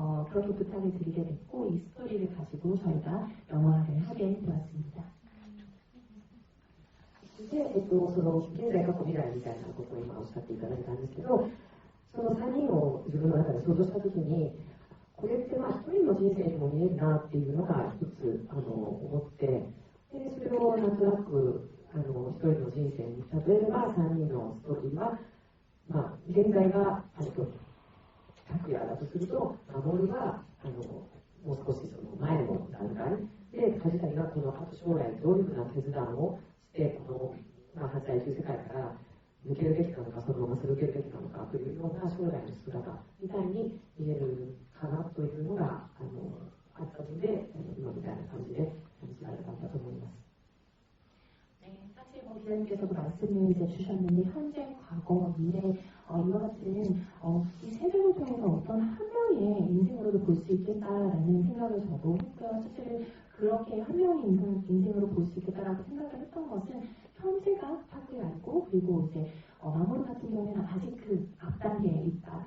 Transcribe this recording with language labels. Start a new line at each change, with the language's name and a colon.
Korean: 그렇게 부탁을 드리게 됐고 이 스토리를 가지고 저희가 영화를 하게 되었습니다.
Japanese: で、その現在過去未来みたいなことを今おっしゃっていただいたんですけど、その3人を自分の中で想像したときに、これって1人の人生にも見えるなっていうのが一つ思って、でそれをなんとなく1人の人生に例えれば3人のストーリーは、現在が拓也だとすると、守がもう少しその前の段階で、梶谷がこの後将来どういうふうな決断をしてこの、犯罪という世界から抜けるべきなのか、そのまま続けるべきなのかというような将来の姿みたいに見えるかなというのがあったので、今みたいな感じで感じられたんだと思います。
Korean: 사실 기자님께서도 말씀을 이제 주셨는데 현재, 과거, 미래 이와 같은 이 세 명을 통해서 어떤 한 명의 인생으로도 볼 수 있겠다라는 생각을 저도 했고요. 사실 그렇게 한 명의 인생으로 볼 수 있겠다라고 생각을 했던 것은 현재가 타쿠야이고, 그리고 이제 마모루 같은 경우에는 아직 그 앞단계에 있다.